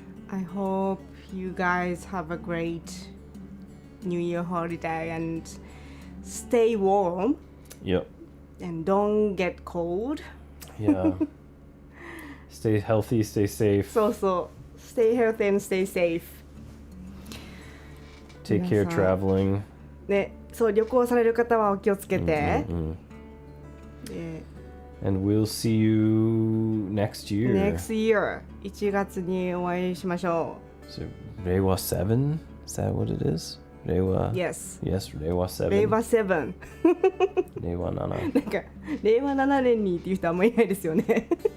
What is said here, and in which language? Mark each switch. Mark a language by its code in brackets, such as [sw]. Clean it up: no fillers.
[en] I hope you guys have a great New Year holiday and stay warm. Yep. And don't get cold. Yeah. Stay healthy, stay safe. [ja] そうそう。 [en] Stay healthy and stay safe. Take care [ja] 皆さん [en] traveling. [ja] ね、そう旅行される方はお気をつけて。で [en] And we'll see you next year. Next year [ja] 1月にお会いしましょ [en] So, Reiwa 7? Is that what it is? [ja] う。 [en] Reiwa? Yes. Yes, Reiwa 7. [ja] 令和7。 [en] Reiwa 7. [ja] なんか令和7年にっていう人あんまりいないですよね。